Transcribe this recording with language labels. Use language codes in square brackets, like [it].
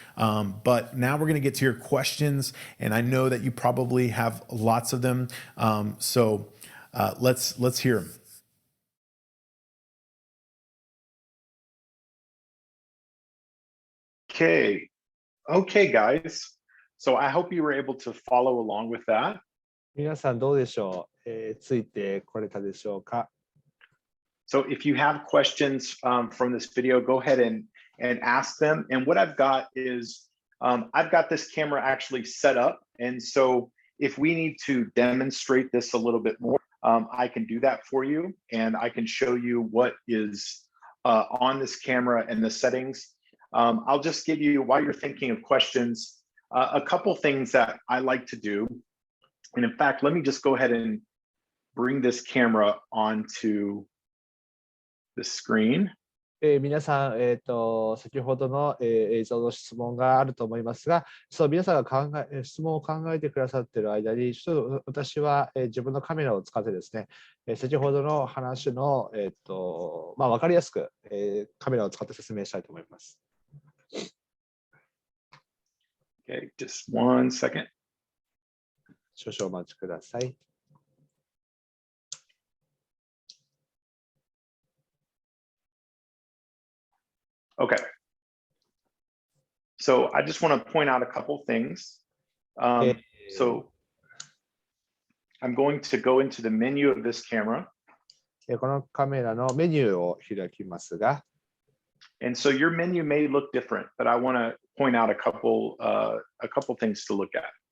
[en] But now we're going to get to your questions, and I know that you probably have lots of them. So let's hear them. Okay, guys. So I hope you were able to follow along with that. [ja] 皆さんどうでしょう、ついてこれたでしょうか。 [en] So if you have questions from this video, go ahead and ask them. And what I've got is I've got this camera actually set up. And so if we need to demonstrate this a little bit more, I can do that for you. And I can show you what is on this camera and the settings. I'll just give you, while you're thinking of questions, a couple things that I like to do. And in fact, let me just go ahead and bring this camera onto the screen. [ja] 皆さん、先ほどの、映像の質問があると思いますが、皆さんが質問を考えてくださっている間に、ちょっと私は、自分のカメラを使ってですね、先ほどの話の、分かりやすく、カメラを使って説明したいと思います。 [en] Okay, just 1 second. [ja] 少々お待ちください。 [en] Okay. So I just want to point out a couple things. So I'm going to go into the menu of this camera. [ja] このカメラのメニューを開きますが、 [en] And so your menu may look different, but I want to point out a couple things to look at.